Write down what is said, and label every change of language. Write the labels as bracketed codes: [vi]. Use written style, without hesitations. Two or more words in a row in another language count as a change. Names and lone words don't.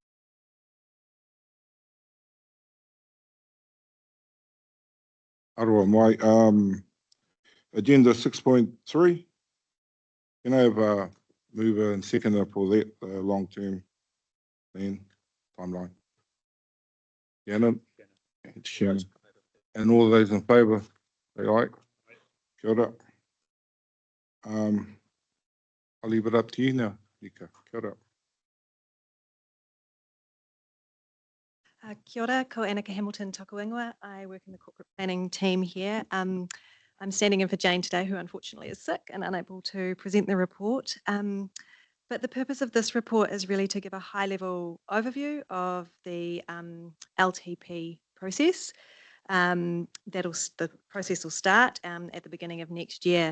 [mi] Aroa mai, [en] agenda 6.3. Can I have a mover and seconder for that long-term plan timeline? Gannon and Shannon. And all those in favour, say aye. [mi] Kia ora. [en] I'll leave it up to you now, Nika. [mi] Kia ora. Kia ora, ko Annika Hamilton toku ingoa. [en] I work in the corporate planning team here. I'm standing in for Jane today, who unfortunately is sick and unable to present the report. But the purpose of this report is really to give a high-level overview of the LTP process. The process will start at the beginning of next year.